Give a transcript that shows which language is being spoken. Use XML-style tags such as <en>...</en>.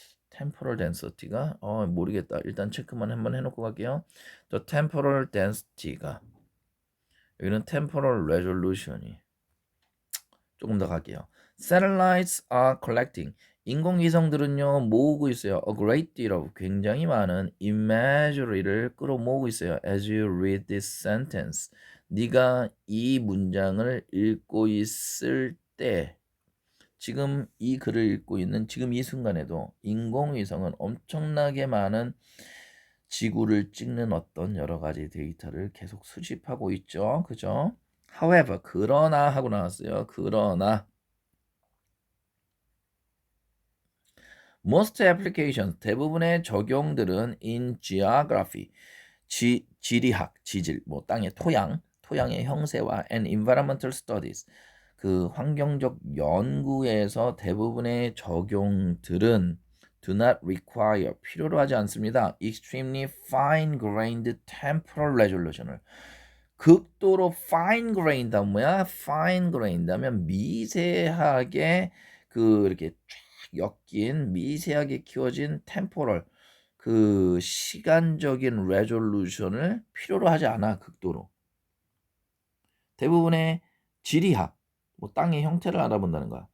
<ko>temporal density가 모르겠다. 일단 체크만 한번 해놓고 갈게요. The temporal density 가 여기는 temporal resolution이 조금 더 갈게요.</ko> <en>Satellites are collecting.</en> <ko>인공위성들은요 모으고 있어요. A great deal of 굉장히 많은 imagery를 끌어모으고 있어요. As you read this sentence, 네가 이 문장을 읽고 있을 때, 지금 이 글을 읽고 있는 지금 이 순간에도 인공위성은 엄청나게 많은 지구를 찍는 어떤 여러 가지 데이터를 계속 수집하고 있죠. 그죠? However, 그러나 하고 나왔어요. 그러나 most applications 대부분의 적용들은 in geography 지리학 지질 뭐 땅의 토양의 형세와 and environmental studies 그 환경적 연구에서 대부분의 적용들은 do not require 필요로 하지 않습니다.</ko> <en>extremely fine-grained temporal resolution을 극도로 fine-grained 하면 뭐야?</en> <ko>fine-grained 하면 미세하게 그 이렇게 쫙 엮인 미세하게 키워진 temporal 그 시간적인 레졸루션을 필요로 하지 않아. 극도로 대부분의 지리학 뭐 땅의 형태를 알아본다는 거야.</ko>